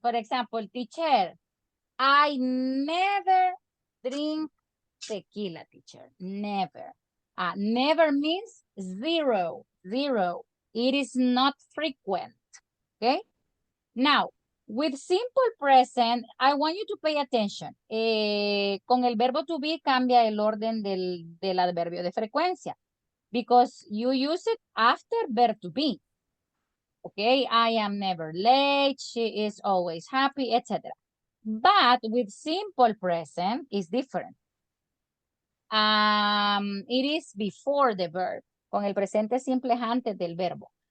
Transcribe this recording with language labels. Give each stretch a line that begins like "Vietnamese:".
English: For example, teacher, I never drink tequila, teacher. Never. Never means zero. It is not frequent. Okay? Now, with simple present, I want you to pay attention.
Spanish: Con el verbo to be cambia el orden del adverbio de frecuencia.
English: Because you use it after verb to be. Okay, I am never late, she is always happy, etc. But with simple present, it's different. It is before the verb.
Spanish: Con el presente simple es antes del verbo.